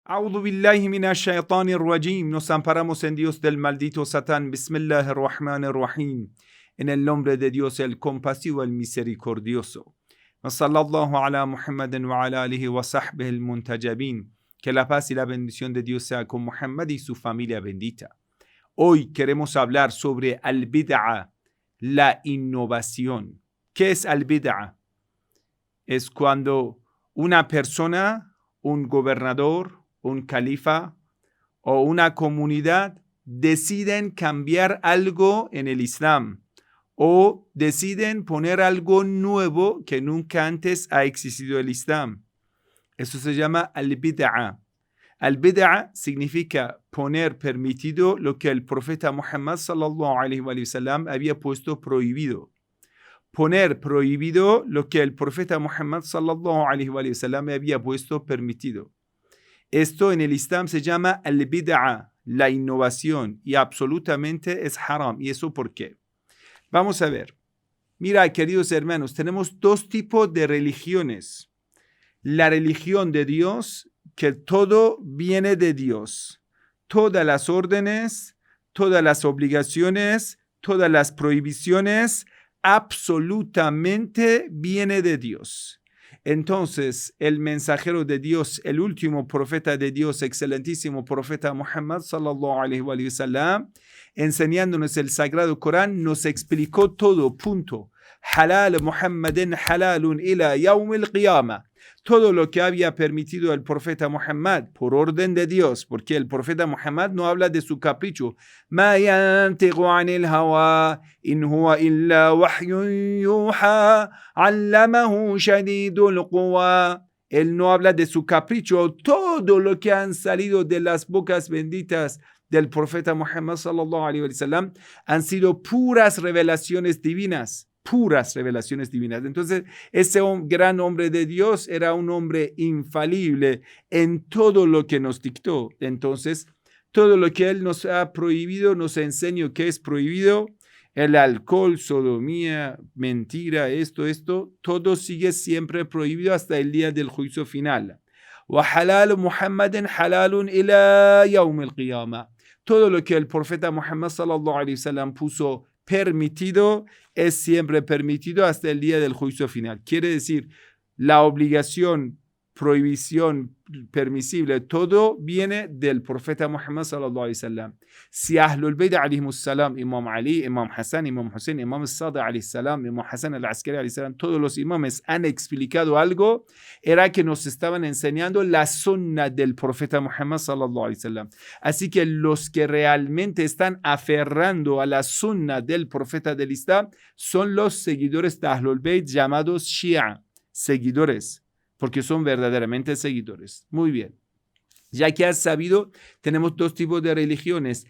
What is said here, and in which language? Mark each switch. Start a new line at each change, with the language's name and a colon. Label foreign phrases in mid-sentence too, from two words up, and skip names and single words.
Arabic: أعوذ بالله من الشيطان الرجيم.
Spanish: Nos amparamos en Dios del maldito Satán. Bismillahirrahmanirrahim. En el nombre de Dios, el compasivo, el misericordioso.
Arabic: صلى الله على محمد وعلى آله وصحبه المنتجبين.
Spanish: Que la paz y la bendición de Dios sea con Muhammad y su familia bendita. Hoy queremos hablar sobre al-bid'a, la innovación. ¿Qué es al-bid'a? Es cuando una persona, un gobernador, un califa o una comunidad deciden cambiar algo en el Islam o deciden poner algo nuevo que nunca antes ha existido el Islam. Eso se llama al-bid'a. Al-bid'a significa poner permitido lo que el profeta Muhammad
Arabic: صلى الله عليه وسلم
Spanish: había puesto prohibido. Poner prohibido lo que el profeta Muhammad
Arabic: صلى الله عليه وسلم
Spanish: había puesto permitido. Esto en el Islam se llama al-bid'a, la innovación, y absolutamente es haram. ¿Y eso por qué? Vamos a ver. Mira, queridos hermanos, tenemos dos tipos de religiones. La religión de Dios, que todo viene de Dios. Todas las órdenes, todas las obligaciones, todas las prohibiciones, absolutamente viene de Dios. Entonces, el mensajero de Dios, el último profeta de Dios, excelentísimo profeta Muhammad
Arabic: صلى الله عليه وسلم,
Spanish: enseñándonos el sagrado Corán, nos explicó todo, punto.
Arabic: حلال محمد حلال إلى يوم القيامة.
Spanish: Todo lo que había permitido el profeta Muhammad por orden de Dios, porque el profeta Muhammad no habla de su capricho.
Arabic: ما ينطق عن الهوى إن هو إلا وحي يوحى علمه شديد القوى.
Spanish: Él no habla de su capricho. Todo lo que han salido de las bocas benditas del profeta Muhammad
Arabic: صلى الله عليه وسلم
Spanish: han sido puras revelaciones divinas. Puras revelaciones divinas. Entonces, ese gran hombre de Dios era un hombre infalible en todo lo que nos dictó. Entonces, todo lo que él nos ha prohibido, nos enseñó que es prohibido. El alcohol, sodomía, mentira, esto, todo sigue siempre prohibido hasta el día del juicio final.
Arabic: وحلال محمد حلال إلى يوم القيامة.
Spanish: Todo lo que el profeta Muhammad
Arabic: صلى الله عليه وسلم
Spanish: puso permitido es siempre permitido hasta el día del juicio final. Quiere decir, la obligación, prohibición, permisible, todo viene del profeta Muhammad
Arabic: صلى الله عليه وسلم.
Spanish: Si Ahlul Bayt
Arabic: عليهم السلام,
Spanish: Imam Ali, Imam Hassan, Imam Hussein, Imam Sadiq
Arabic: عليه السلام,
Spanish: Imam Hassan al-Askari
Arabic: عليه السلام,
Spanish: todos los imames han explicado algo, era que nos estaban enseñando la sunna del profeta Muhammad
Arabic: صلى الله عليه وسلم.
Spanish: Así que los que realmente están aferrando a la sunna del profeta del Islam son los seguidores de Ahlul Bayt llamados Shia, seguidores, porque son verdaderamente seguidores. Muy bien. Ya que has sabido, tenemos dos tipos de religiones.